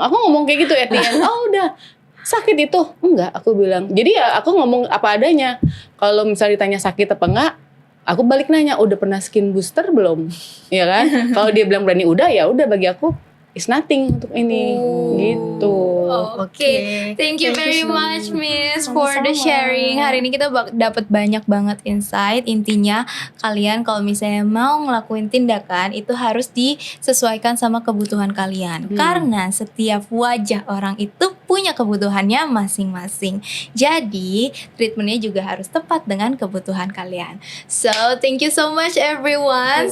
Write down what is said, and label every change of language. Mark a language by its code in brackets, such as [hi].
[id] Aku ngomong kayak gitu [en] at the end. [id] Udah sakit itu? Enggak, aku bilang. Jadi ya aku ngomong apa adanya. Kalau misalnya ditanya sakit apa enggak, aku balik nanya, udah pernah skin booster belum? Ya kan? Kalau dia bilang berani udah, ya udah bagi aku [en] is nothing [id] untuk ini. Gitu. Oke. [en] Thank you very much Miss for the sharing. [id] Hari ini kita dapat banyak banget insight. Intinya kalian kalau misalnya mau ngelakuin tindakan itu harus disesuaikan sama kebutuhan kalian. Karena setiap wajah orang itu punya kebutuhannya masing-masing. Jadi treatmentnya juga harus tepat dengan kebutuhan kalian. [en] So thank you so much everyone.